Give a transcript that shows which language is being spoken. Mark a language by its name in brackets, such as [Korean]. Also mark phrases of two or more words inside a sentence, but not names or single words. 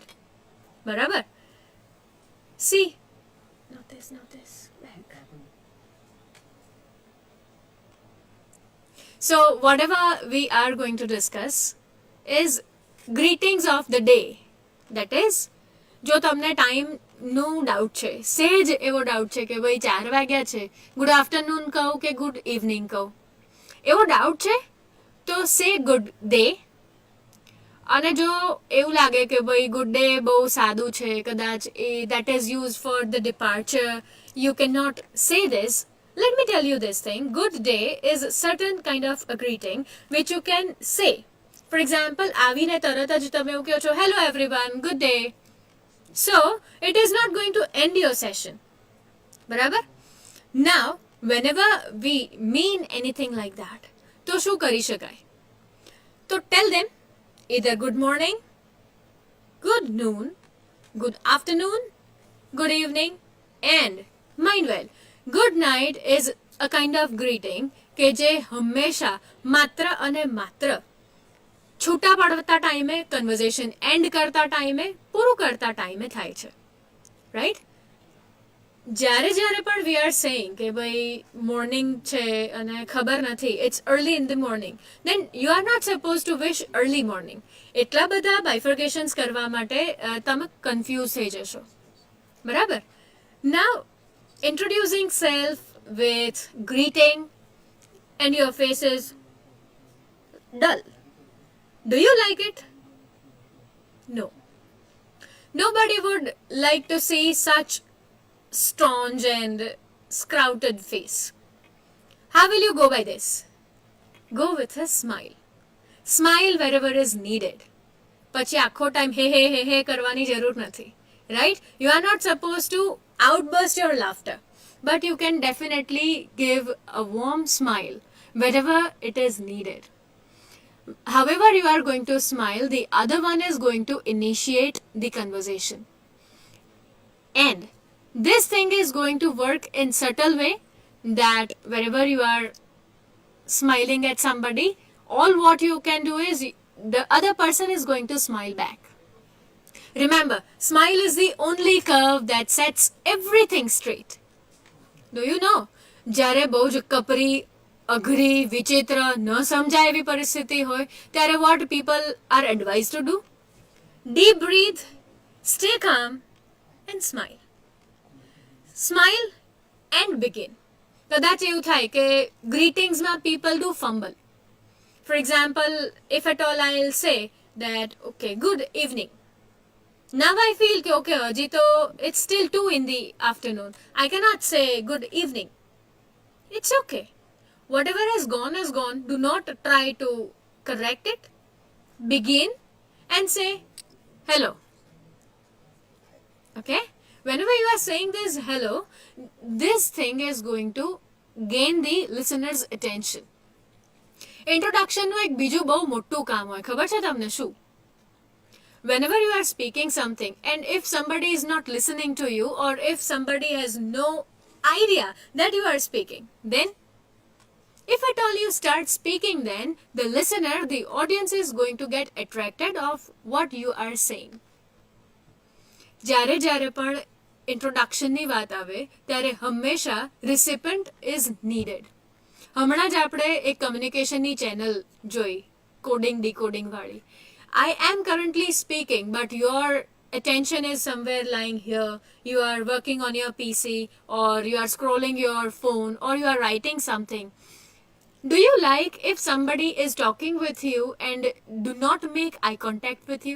[English] Barabar? See? Not this. Back. So, whatever we are going to discuss is greetings of the day. That is, [Gujarati] જો તમને ટાઈમનું ડાઉટ છે, સેજ એવો ડાઉટ છે કે ભાઈ 4 વાગ્યા છે, [English] good afternoon [Gujarati] કહું કે [English] good evening [Gujarati] કહું, એવો ડાઉટ છે તો [English] say good day. [Gujarati] અને જો એવું લાગે કે ભાઈ [English] good day [Gujarati] બહુ સાદું છે, કદાચ [English] that is use for the departure, you can not say this. Let me tell you this thing. Good day is a certain kind of a greeting which you can say. For example, [Gujarati] આવીને તરત જ તમે એવું કહો છો, [English] hello everyone, good day. So, it is not going to end your session. બરાબર? Now, whenever we mean anything like that, [Gujarati] તો શું કરી શકાય? [English] તો tell them either good morning, good noon, good afternoon, good evening, and mind well, good night is a kind of greeting [Gujarati] કે જે હંમેશા માત્ર અને માત્ર છૂટા પડતા ટાઈમે, [English] conversation end [Gujarati] કરતા ટાઈમે, પૂરું કરતા ટાઈમે થાય છે, રાઈટ? જ્યારે પણ [English] we are saying [Gujarati] કે ભાઈ મોર્નિંગ છે અને ખબર નથી, [English] it's early in the morning, then you are not suppose to wish early morning. [Gujarati] એટલા બધા બાયફર્કેશન્સ કરવા માટે તમે કન્ફ્યુઝ થઈ જશો, બરાબર? [English] નાઉ introducing self with greeting and your face is dull. Do you like it? No. Nobody would like to see such staunch and scrouted face. How will you go by this? Go with a smile. Smile wherever is needed. [Gujarati] પછી આખો ટાઈમ હે કરવાની જરૂર નથી, [English] right? You are not supposed to outburst your laughter, but you can definitely give a warm smile wherever it is needed. However you are going to smile, the other one is going to initiate the conversation, and this thing is going to work in subtle way that wherever you are smiling at somebody, all what you can do is the other person is going to smile back. Remember, smile is the only curve that sets everything straight. Do you know? [Gujarati] જ્યારે બહુ જ કપરી, અઘરી, વિચિત્ર, ન સમજાય એવી પરિસ્થિતિ હોય ત્યારે [English] what people are advised to do? Deep breathe, stay calm and smile. Smile and begin. [Gujarati] કદાચ એવું થાય કે greetingsમાં [English] people do fumble. For example, if at all I'll say that, okay, good evening. Now I feel that, okay, Ajito, it's still 2 in the afternoon. I cannot say good evening. It's okay. Whatever has gone. Do not try to correct it. Begin and say hello. Okay? Whenever you are saying this hello, this thing is going to gain the listener's attention. [Gujarati] ઇન્ટ્રોડક્શનનું એક બીજું બહુ મોટું કામ હોય, ખબર છે તમને શું? [English] Whenever you are speaking something and if somebody is not listening to you, or if somebody has no idea that you are speaking, then if at all you start speaking, then the listener, the audience is going to get attracted of what you are saying. [Gujarati] જ્યારે પણ ઇન્ટ્રોડક્શનની વાત આવે ત્યારે હંમેશા [English] recipient is needed. [Gujarati] હમણાં જ આપણે એક કમ્યુનિકેશનની ચેનલ જોઈ, [English] coding decoding [Gujarati] વાળી. [English] I am currently speaking, but your attention is somewhere lying here. You are working on your PC, or you are scrolling your phone, or you are writing something. Do you like if somebody is talking with you and do not make eye contact with you?